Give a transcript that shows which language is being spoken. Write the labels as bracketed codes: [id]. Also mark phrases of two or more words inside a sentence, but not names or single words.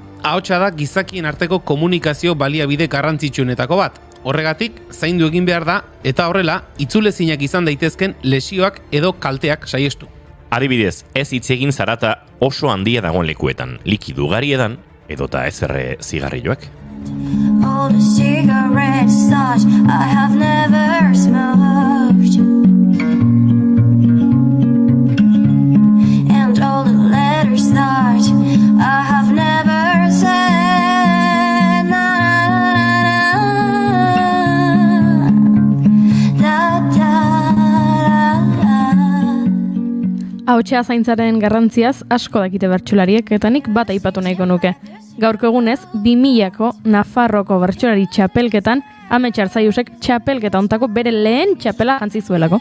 [eu] Ahotsa da gizakien arteko komunikazio baliabide garrantzitsuenetako bat. Horregatik, zaindu egin behar da, eta horrela, itzulezinak izan daitezken lesioak edo kalteak saiestu. Adibidez, ez hitz egin zarata oso handia dagoen lekuetan, likidu gariedan, edota ezerre zigarrilloak. [en] All the cigarette starch I have never smoked, and all the letters that I have never said. [eu] Ahotsa zaintzaren garrantziaz asko dakite bertsolariek eta nik bat aipatu nahiko nuke. Gaurko egunez, 2000ko Nafarroko bertsolari txapelketan, Amets Arzaiusek txapelketa ontako bere lehen txapela jantzi zuelako.